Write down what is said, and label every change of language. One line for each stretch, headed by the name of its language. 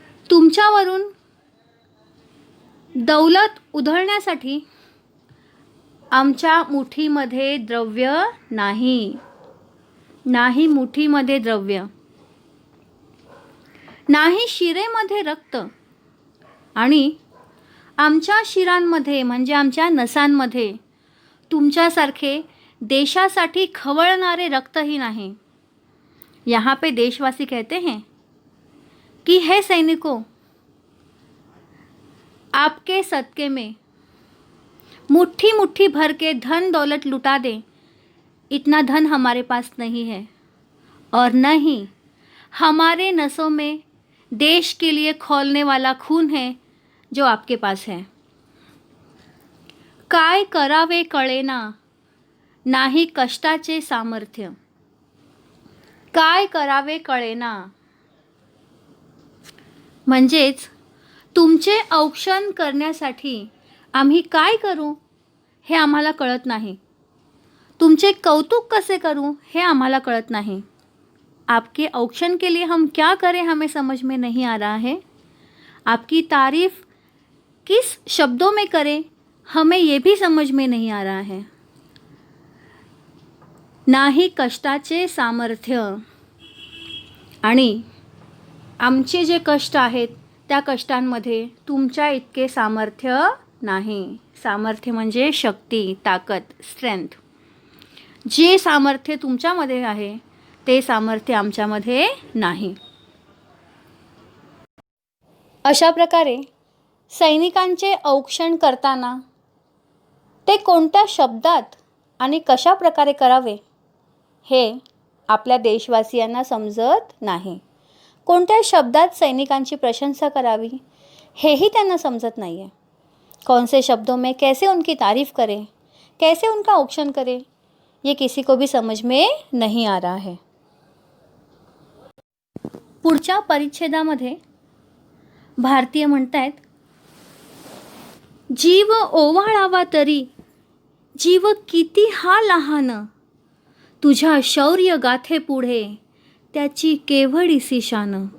Marathi: तुमच्यावरून दौलत उधळण्यासाठी आमच्या मुठीमध्ये द्रव्य नाही, नाही मुठीमध्ये द्रव्य, नाही शिरेमध्ये रक्त, आणि आमच्या शिरांमध्ये म्हणजे आमच्या नसांमध्ये तुमच्यासारखे देशासाठी खवळणारे रक्तही नहीं.
Hindi: यहाँ पे देशवासी कहते हैं कि हे सैनिकों, आपके सदक़े में मुट्ठी मुट्ठी भर के धन दौलत लुटा दें, इतना धन हमारे पास नहीं है, और न ही हमारे नसों में देश के लिए खौलने वाला खून है जो आपके पास है.
Marathi: काय करावे कळेना, नाही कष्टाचे सामर्थ्य. काय करावे कळेना म्हणजेच तुमचे औक्षण करण्यासाठी आम्ही काय करू हे आम्हाला कळत नाही, तुमचे कौतुक कसे करू हे आम्हाला कळत नाही,
Hindi: आपके औक्षण के लिए हम क्या करें हमें समझ में नहीं आ रहा है। आपकी तारीफ किस शब्दों में करें हमें ये भी समझ में नहीं आ रहा है.
Marathi: नाही कष्टाचे सामर्थ्य, आणि आमचे जे कष्ट आहेत त्या कष्टांमध्ये तुमच्या इतके सामर्थ्य नाही. सामर्थ्य म्हणजे शक्ती, ताकद, स्ट्रेंथ. जे सामर्थ्य तुमच्यामध्ये आहे ते सामर्थ्य आमच्यामध्ये नाही. अशा प्रकारे सैनिकांचे औक्षण करताना ते कोणत्या शब्दात आणि कशा प्रकारे करावे हे आपल्या देशवासियांना समजत नाही. कोणत्या शब्दात सैनिकांची प्रशंसा करावी हेही त्यांना समजत नाही आहे.
Hindi: कौन से शब्दों में कैसे उनकी तारीफ़ करें, कैसे उनका औक्षण करें, ये किसी को भी समझ में नहीं आ रहा है.
Marathi: पुढच्या परिच्छेदामध्ये भारतीय म्हणतायत, जीव ओवाळावा तरी जीव किती हा लहान, तुझ्या शौर्य गाथे पुढे त्याची केवढीसी शान.